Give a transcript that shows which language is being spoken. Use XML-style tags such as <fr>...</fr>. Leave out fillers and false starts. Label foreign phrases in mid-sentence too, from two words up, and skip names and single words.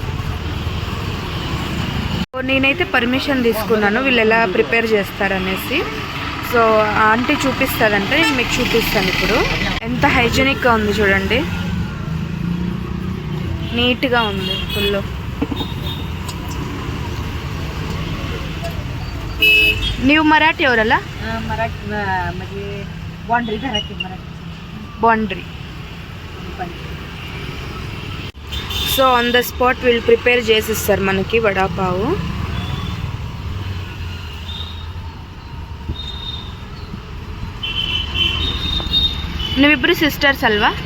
<te>సో నేనైతే పర్మిషన్ తీసుకున్నాను వీళ్ళు ఎలా ప్రిపేర్ చేస్తారనేసి. సో ఆంటీ చూపిస్తుందంటే నేను మీకు చూపిస్తాను. ఇప్పుడు ఎంత హైజీనిక్గా ఉంది చూడండి, నీట్గా ఉంది ఫుల్.</te> <kn>ನೀವು ಮರಾಠಿ ಅವರಲ್ಲ?</kn> <te>బాండ్రీ. సో</te> <en>on the spot</en> <te>వీళ్ళు ప్రిపేర్ చేసిస్తారు మనకి వడాపావు. నువ్విద్దరు సిస్టర్స్ అల్వా?</te>